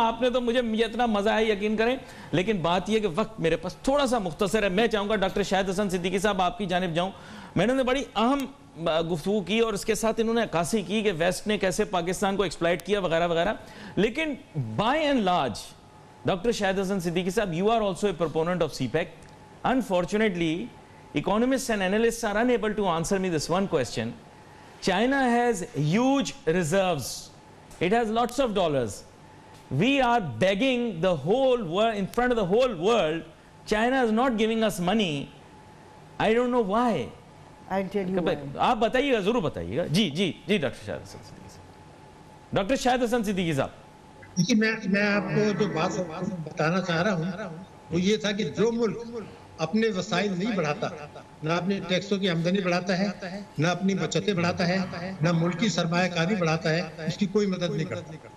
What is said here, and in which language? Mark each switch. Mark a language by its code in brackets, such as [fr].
[ur] آپ نے تو مجھے اتنا مزہ ہے, یقین کریں, لیکن بات یہ کہ وقت میرے پاس تھوڑا سا مختصر ہے. میں چاہوں گا ڈاکٹر شاہد حسن صدیقی صاحب آپ کی جانب جاؤں. میڈم نے بڑی اہم گفتگو کی اور اس کے ساتھ انہوں نے عکاسی کی کہ ویسٹ نے کیسے پاکستان کو ایکسپلائٹ کیا وغیرہ وغیرہ, لیکن by and large Dr. [en] Shahid Hasan Siddiqui sahab, you are also a proponent of CPEC. Unfortunately, economists and analysts are unable to answer me this one question. China has huge reserves. It has lots of dollars. We are begging the whole world, in front of the whole world. China is not giving us money. I don't know why. I'll tell you why. [ur] آپ بتائیے گا, ضرور بتائیے گا. جی doctor شاہد حسن صدیقی صاحب. Doctor شاہد حسن صدیقی صاحب, میں آپ کو جو بات بتانا چاہ رہا ہوں وہ یہ تھا کہ جو ملک اپنے وسائل نہیں بڑھاتا, نہ اپنے ٹیکسوں کی آمدنی بڑھاتا ہے, نہ اپنی بچتیں بڑھاتا ہے, نہ ملکی سرمایہ کاری بڑھاتا ہے, اس کی کوئی مدد نہیں کرتا.